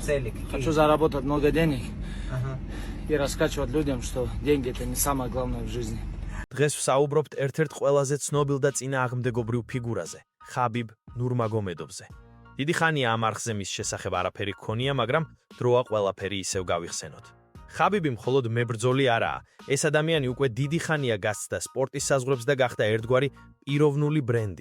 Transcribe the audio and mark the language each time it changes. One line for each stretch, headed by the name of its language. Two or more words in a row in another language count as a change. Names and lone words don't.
Russian: целик. Хочу заработать много денег и раскачивать людям, что деньги это не самое главное в жизни.
Georgian: დღეს ვსაუბრობთ ერთ-ერთ ყველაზე ცნობილ და წინააღმდეგობრივ ფიგურაზე, ხაბიბ ნურმაგომედოვზე. დიდი ხანია ამ არხზე მის შესახებ არაფერი გქონია, მაგრამ დროა ყველაფერი ისევ გავიხსენოთ. ხაბიბი მხოლოდ მებრძოლი არაა, ეს ადამიანი უკვე დიდი ხანია გასცდა სპორტის საზღვრებს და გახდა ერთგვარი პიროვნული ბრენდი.